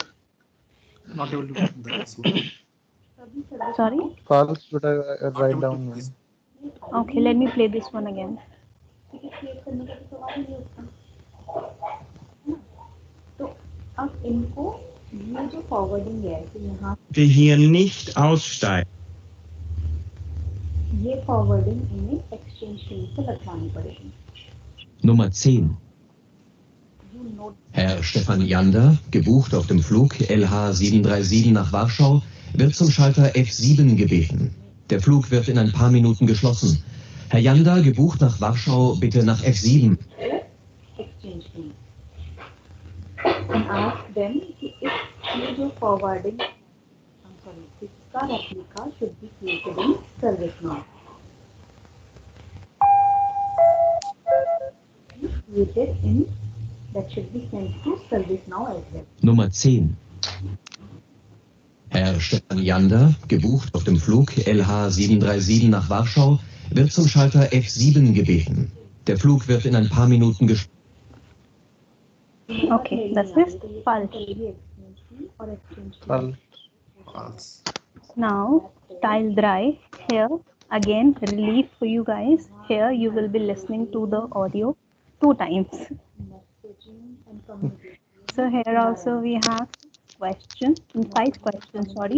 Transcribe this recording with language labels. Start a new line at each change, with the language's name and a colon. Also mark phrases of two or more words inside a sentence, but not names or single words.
English: Not able to get the answer. Sorry? False, but I write down. Okay, let me play this one again.
Hindi: तो अब इनको ये जो फॉरवर्डिंग है कि यहाँ
German: Bitte hier nicht aussteigen.
Hindi: ये फॉरवर्डिंग इन्हें
English: exchange team
Hindi: से लगवानी पड़ेगी.
German: Nummer 10. Herr Stefan Jander, gebucht auf dem Flug LH 737 nach Warschau, wird zum Schalter F7 gebeten. Der Flug wird in ein paar Minuten geschlossen. Herr Jander, gebucht nach Warschau, bitte nach F7.
English: exchange team and ask them
Hindi: कि ये जो फॉरवर्डिंग इसका रेप्लिका
English: should be created in service now. Created in that should be sent to service now as well.
German: Nummer 10. Herr Stefan Jander, gebucht auf dem Flug LH 737 nach Warschau, wird zum Schalter F7 gebeten. Der Flug wird in ein paar Minuten geschlossen. Okay, das ist falsch.
English: False. Now, tile 3. Here, again, relief for you guys. Here, you will be listening to the audio 2 times. So here also we have questions, 5 questions, sorry.